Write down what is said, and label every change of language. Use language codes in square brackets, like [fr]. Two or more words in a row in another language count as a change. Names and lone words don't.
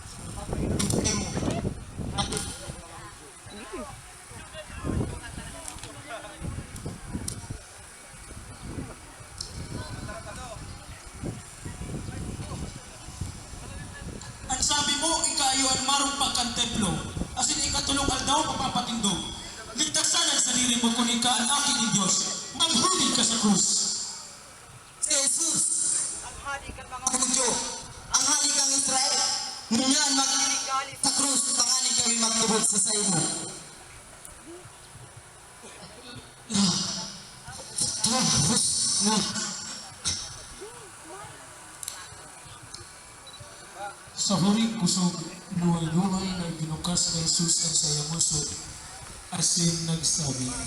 [bik] Ang sabi mo, ikayo ang marumpak ang templo. Asin ikatulong aldaw papapatindog. Ligtasan ang sarili mo kung ika ang aking Diyos. Maghuli ka sa krus. Si Jesus, ang Hudyo, ang hari kang Israel, ngunyan magkaligali sa krus, pangani kami magtubod sa sayo mo. Tapos na. Sa huling kusog, luhay-luhay na binukas ni Jesus ang sayang musod, asin nagsabi,